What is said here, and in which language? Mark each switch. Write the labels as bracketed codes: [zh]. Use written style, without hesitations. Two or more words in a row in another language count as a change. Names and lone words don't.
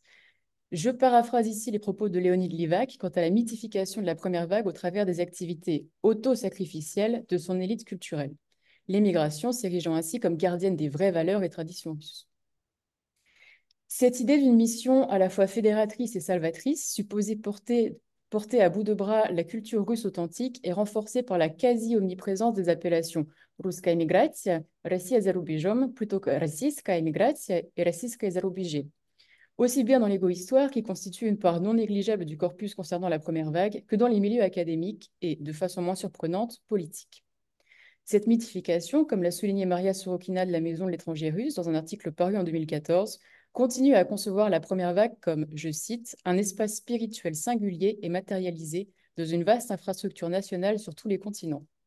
[fr] Je paraphrase ici les propos de Léonid Livak quant à la mythification de la première vague au travers des activités auto-sacrificielles de son élite culturelle. L'émigration s'érigeant ainsi comme gardienne des vraies valeurs et traditions russes. Cette idée d'une mission à la fois fédératrice et salvatrice, supposée porter à bout de bras la culture russe authentique, est renforcée par la quasi-omniprésence des appellations [ru] «Русская миграция», «Россия за рубежом», [fr] plutôt que [ru] «Российская миграция» et «Российское зарубежье». [fr] Aussi bien dans l'égo-histoire, qui constitue une part non négligeable du corpus concernant la première vague, que dans les milieux académiques et, de façon moins surprenante, politiques. Cette mythification, comme l'a souligné Maria Sorokina de la Maison de l'étranger russe dans un article paru en 2014, continue à concevoir la première vague comme, je cite, un espace spirituel singulier et matérialisé dans une vaste infrastructure nationale sur tous les continents.